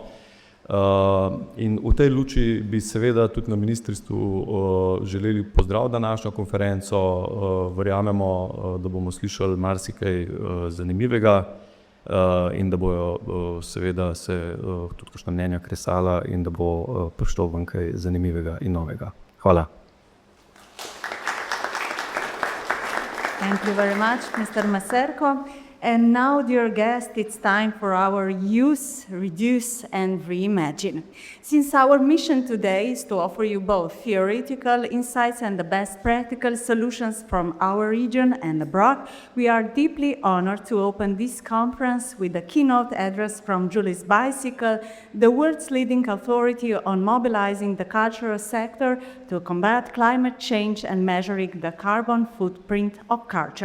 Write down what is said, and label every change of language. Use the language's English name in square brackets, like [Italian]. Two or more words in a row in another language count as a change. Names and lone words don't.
[Slovenian] In v tej luči bi seveda tudi na ministrstvu želeli pozdraviti današnjo konferenco. Verjamemo, da bomo slišali marsikaj zanimivega in da bojo seveda se tudi kakšna mnenja kresala in da bo prišlo ven kaj zanimivega in novega. Hvala. [English] Thank you very much, Mr. Maserko. And now, dear guests, it's time for our Use, Reduce and Reimagine. Since our mission today is to offer you both theoretical insights and the best practical solutions from our region and abroad, we are deeply honored to open this conference with a keynote address from Julie's Bicycle, the world's leading authority on mobilizing the cultural sector to combat climate change and measuring the carbon footprint of culture.